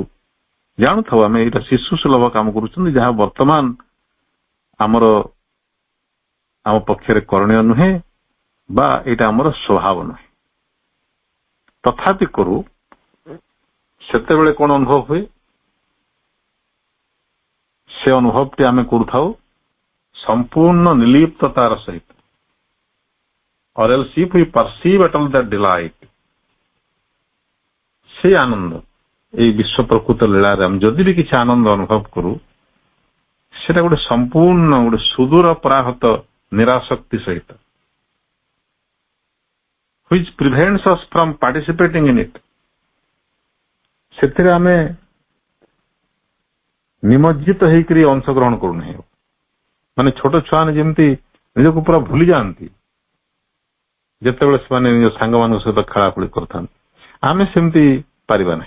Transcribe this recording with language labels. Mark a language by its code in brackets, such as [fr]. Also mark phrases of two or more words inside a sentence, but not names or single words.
[or] ଜାଣୁଥାଉ ଆମେ ଏଇଟା ଶିଶୁ ସୁଲଭ କାମ କରୁଛନ୍ତି, ଯାହା ବର୍ତ୍ତମାନ ଆମ ପକ୍ଷରେ କରଣୀୟ ନୁହେଁ ବା ଏଇଟା ଆମର ସ୍ୱଭାବ ନୁହେଁ। ତଥାପି କରୁ। ସେତେବେଳେ କଣ ଅନୁଭବ ହୁଏ? ସେ ଅନୁଭବଟି ଆମେ କରୁଥାଉ ସମ୍ପୂର୍ଣ୍ଣ ନିର୍ଲିପ୍ତତାର ସହିତ। [en] Or else if we perceive at all that delight, [or] ସେ ଆନନ୍ଦ, ଏଇ ବିଶ୍ୱ ପ୍ରକୃତ ଲୀଳାରେ ଆମେ ଯଦି ବି କିଛି ଆନନ୍ଦ ଅନୁଭବ କରୁ, ସେଟା ଗୋଟେ ସମ୍ପୂର୍ଣ୍ଣ ଗୋଟେ ସୁଦୂର ପରାହତ ନିରାସକ୍ତି ସହିତ, [en] which prevents us from participating in it. [or] ସେଥିରେ ଆମେ ନିମଜ୍ଜିତ ହେଇକରି ଅଂଶଗ୍ରହଣ କରୁନାହିଁ। ମାନେ ଛୋଟ ଛୁଆମାନେ ଯେମିତି ନିଜକୁ ପୁରା ଭୁଲି ଯାଆନ୍ତି ଯେତେବେଳେ ସେମାନେ ନିଜ ସାଙ୍ଗମାନଙ୍କ ସହିତ ଖେଳାଖେଳି କରିଥାନ୍ତି, ଆମେ ସେମିତି ପାରିବା ନାହିଁ।